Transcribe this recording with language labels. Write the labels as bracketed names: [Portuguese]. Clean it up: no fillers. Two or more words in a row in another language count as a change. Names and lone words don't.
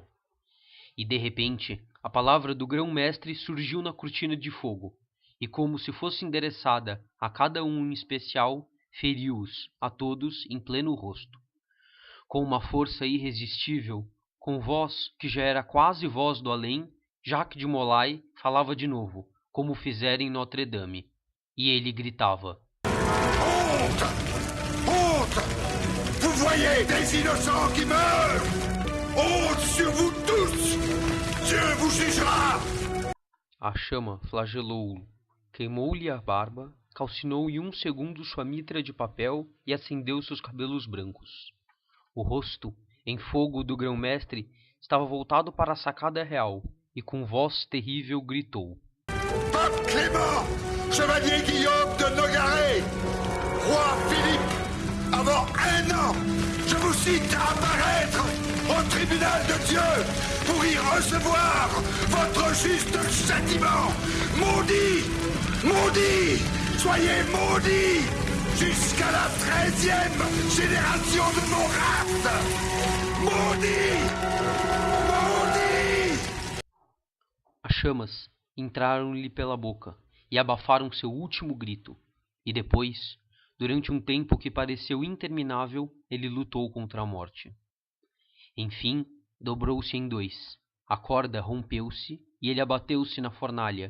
[Portuguese] E, de repente, a palavra do grão-mestre surgiu na cortina de fogo, e como se fosse endereçada a cada um em especial, feriu-os, a todos, em pleno rosto. Com uma força irresistível, com voz que já era quase voz do além, Jacques de Molay falava de novo, como fizera em Notre-Dame. E ele gritava: [French] Honte! Honte! Vous voyez des innocents qui meurent! Honte sur vous tous! Dieu vous jugera! [Portuguese] A chama flagelou-o, queimou-lhe a barba, calcinou em um segundo sua mitra de papel e acendeu seus cabelos brancos. O rosto, em fogo do grão-mestre, estava voltado para a sacada real, e com voz terrível gritou: [French] Pape Clément, chevalier Guillaume de Nogaret, roi Philippe, avant 1 an, je vous cite à apparaître au tribunal de Dieu pour y recevoir votre juste châtiment. Maudit, maudit, soyez maudits jusqu'à la 13e génération de mon race. Maudit, maudit. [Portuguese] As chamas entraram-lhe pela boca e abafaram seu último grito. E depois, durante um tempo que pareceu interminável, ele lutou contra a morte. Enfim, dobrou-se em dois. A corda rompeu-se e ele abateu-se na fornalha.